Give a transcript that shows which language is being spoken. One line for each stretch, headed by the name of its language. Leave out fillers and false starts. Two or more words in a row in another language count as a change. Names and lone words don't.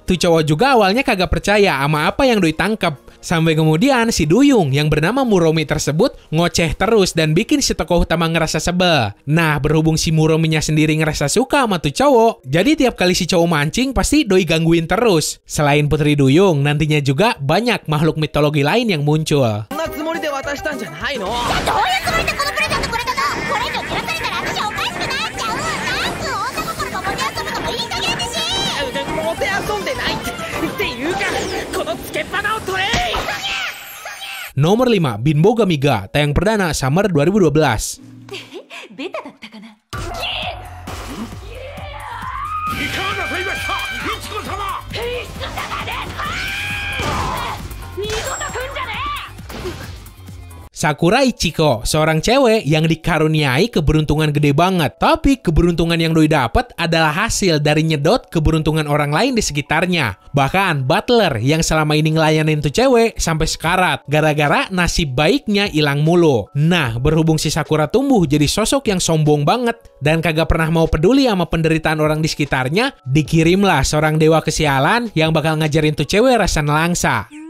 Indonesian: Tuh cowok juga awalnya kagak percaya sama apa yang doi tangkep. Sampai kemudian si Duyung yang bernama Muromi tersebut ngoceh terus dan bikin si tokoh utama ngerasa sebel. Nah, berhubung si Murominya sendiri ngerasa suka sama tuh cowok, jadi tiap kali si cowok mancing pasti doi gangguin terus. Selain Putri Duyung, nantinya juga banyak makhluk mitologi lain yang muncul.
Japanese: 渡したんじゃないの？どういうつもりでこのプレゼントくれたの？これ以上照らされたら私おかしくなっちゃう。なんか女心がもてあそぶのもいい加減にし。もてあそんでないっていうか、このつけっぱなを取れ。
Indonesian: Nomor 5, Binboga Miga, tayang perdana Summer 2012.
Japanese: ベタだったかな。Sakura Ichiko,
Indonesian: seorang cewek yang dikaruniai keberuntungan gede banget. Tapi keberuntungan yang doi dapat adalah hasil dari nyedot keberuntungan orang lain di sekitarnya. Bahkan butler yang selama ini ngelayanin tuh cewek sampai sekarat gara-gara nasib baiknya hilang mulu. Nah, berhubung si Sakura tumbuh jadi sosok yang sombong banget dan kagak pernah mau peduli sama penderitaan orang di sekitarnya, dikirimlah seorang dewa kesialan yang bakal ngajarin tuh cewek rasa nelangsa.